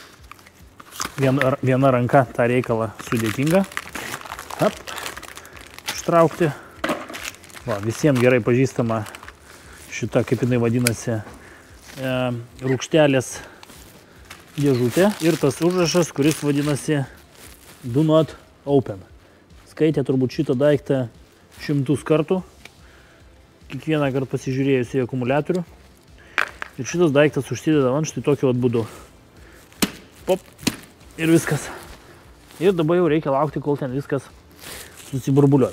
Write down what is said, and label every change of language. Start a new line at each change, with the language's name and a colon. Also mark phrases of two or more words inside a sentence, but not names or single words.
Lithuanian: Viena ranka tą reikalą sudėtinga. Hop, ištraukti. Va, visiems gerai pažįstama šita, kaip jinai vadinasi, rūgštelės dėžutė. Ir tas užrašas, kuris vadinasi
English: do not open.
Lithuanian: Skaitė turbūt šitą daiktą 100 kartų. Kiekvieną kartą pasižiūrėjus į akumuliatorių. Ir šitas daiktas užsideda ant štai tokiu būdu. Pop. Ir viskas. Ir dabar jau reikia laukti, kol ten viskas susiburbuliuos.